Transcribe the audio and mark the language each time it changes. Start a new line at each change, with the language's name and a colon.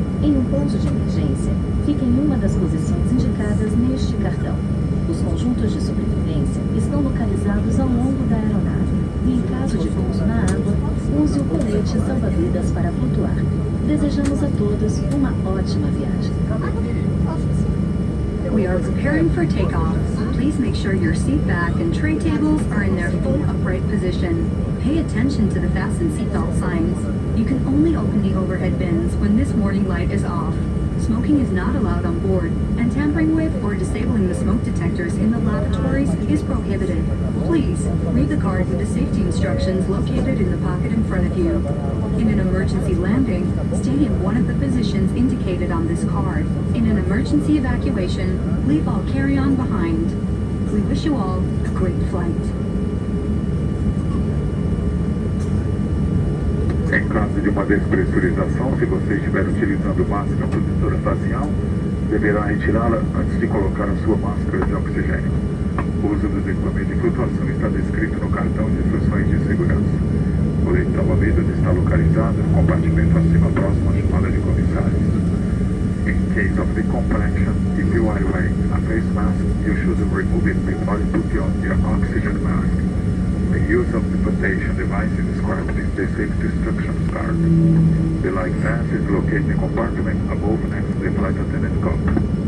Portuguese: Em um ponto de emergência, fique em uma das posições indicadas neste cartão. Os conjuntos de sobrevivência estão localizados ao longo da aeronave e, em caso de pouso na água, use o colete salva-vidas para flutuar. Desejamos a todos uma ótima viagem.
English: We are preparing for takeoff. Please make sure your seat back and tray tables are in their full upright position. Pay attention to the fasten seatbelt signs. You can only open the overhead bins when this warning light is off. Smoking is not allowed on board, and tampering with or disabling the smoke detectors in the lavatories is prohibited. Please, read the card with the safety instructions located in the pocket in front of you. In an emergency landing, stay in one of the positions indicated on this card. In an emergency evacuation, leave all carry-on behind. We wish you all a great flight.
Portuguese: Em caso de uma despressurização, se você estiver utilizando máscara protetora facial, deverá retirá-la antes de colocar a sua máscara de oxigênio. O uso dos equipamentos de flutuação está descrito no cartão de instruções de segurança. O colete salva-vidas está localizado no compartimento acima próximo à chamada de comissários.
English: In case of decompression, if you are wearing a face mask, you should remove it before you put on your oxygen mask. The use of the flotation device is described in the safety instructions card. The light vest is located in the compartment above next to the flight attendant cockpit.